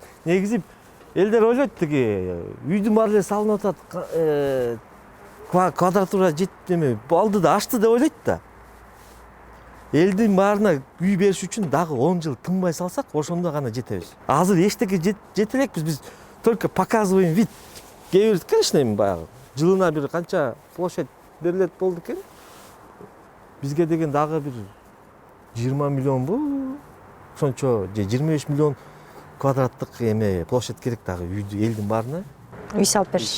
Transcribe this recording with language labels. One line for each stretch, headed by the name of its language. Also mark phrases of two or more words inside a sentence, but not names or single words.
Kyrgyz: Негизи элдер ойлойт тиги үйдүн баары эле салынып атат, квадратура жетпеми, алды да ашты деп ойлойт да. Элдин баарына үй бериш үчүн дагы 10 жыл тынбай салсак, ошондо гана жетебиз. Азыр эчтеке жете элекпиз, биз
Russian: только показываем вид.
Kyrgyz: Кээ бир, конечно, баягы жылына бир канча площадь берилет болду экен. Бизге деген дагы бир 20 миллионбу, ошончо же 25 миллион квадраттык эме площадь керек дагы үйдү элдин баарына. Үй салып бериш.